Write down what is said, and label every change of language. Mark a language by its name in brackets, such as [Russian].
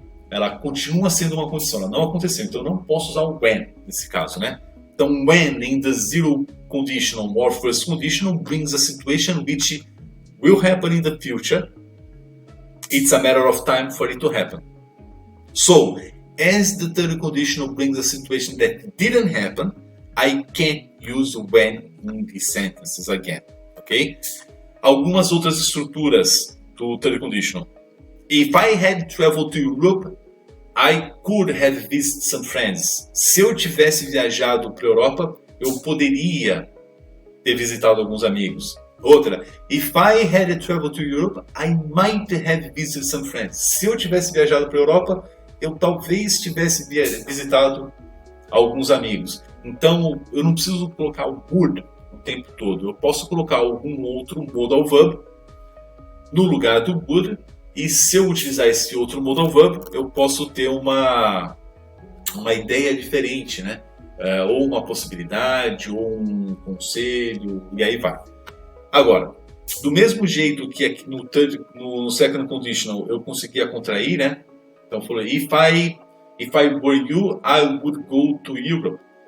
[Portuguese] Ela continua sendo uma condição, ela não aconteceu. Então eu não posso usar o when nesse caso, né? [English] Então, when in the zero conditional or first conditional brings a situation which will happen in the future. It's a matter of time for it to happen. So, as the third conditional brings a situation that didn't happen, I can't use when in these sentences again. Ok? [Portuguese] Algumas outras estruturas do third conditional. [English] If I had traveled to Europe, I could have visited some friends. [Portuguese] Se eu tivesse viajado para a Europa, eu poderia ter visitado alguns amigos. [English] Outra, if I had traveled to Europe, I might have visited some friends. [Portuguese] Se eu tivesse viajado para a Europa, eu talvez tivesse visitado alguns amigos. Então, eu não preciso colocar o would o tempo todo. Eu posso colocar algum outro modal verb no lugar do would. E se eu utilizar esse outro modal verb, eu posso ter uma ideia diferente, né? Ou uma possibilidade, ou um conselho, e aí vai. Agora, do mesmo jeito que aqui no second conditional eu conseguia contrair, né? Então eu falei, [English] if I were you, I would go to Europe.